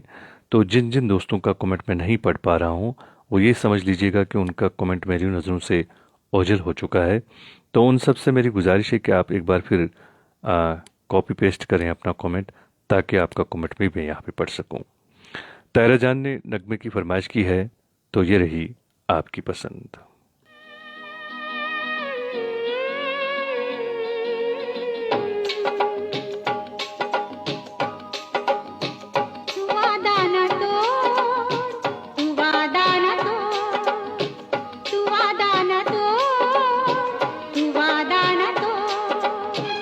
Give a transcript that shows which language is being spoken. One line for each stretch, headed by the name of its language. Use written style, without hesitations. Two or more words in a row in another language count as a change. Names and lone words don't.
Hindi: तो जिन जिन दोस्तों का कमेंट मैं नहीं पढ़ पा रहा हूँ, वो ये समझ लीजिएगा कि उनका कमेंट मेरी नज़रों से ओझल हो चुका है। तो उन सब से मेरी गुजारिश है कि आप एक बार फिर
English: copy paste
Hindi: करें अपना कमेंट, ताकि आपका कमेंट भी मैं यहाँ पे पढ़ सकूँ। तायरा जान ने नगमे की फरमाइश की है, तो ये रही आपकी पसंद। तू वादा न तोड़, तू वादा न तोड़, तू वादा न तोड़, तू वादा न तोड़।